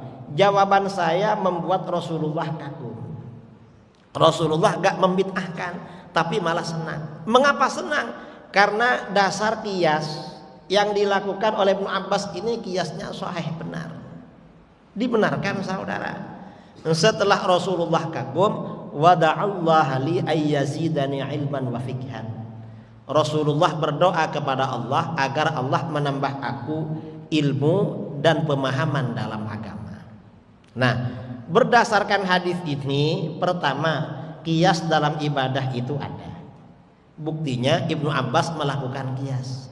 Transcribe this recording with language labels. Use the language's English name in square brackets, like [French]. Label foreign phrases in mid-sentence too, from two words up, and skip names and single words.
[Indonesian] Jawaban saya membuat Rasulullah kagum. Rasulullah gak membid'ahkan, tapi malah senang. Mengapa senang? Karena dasar kias yang dilakukan oleh Ibnu Abbas ini kiasnya sahih, benar, dibenarkan saudara. Setelah Rasulullah kagum, [Arabic] ودعا الله لي أن يزيدني علما وفقها. [Indonesian] Rasulullah berdoa kepada Allah agar Allah menambah aku ilmu dan pemahaman dalam agama. Nah, berdasarkan hadis ini, pertama, kias dalam ibadah itu ada. Buktinya Ibnu Abbas melakukan kias.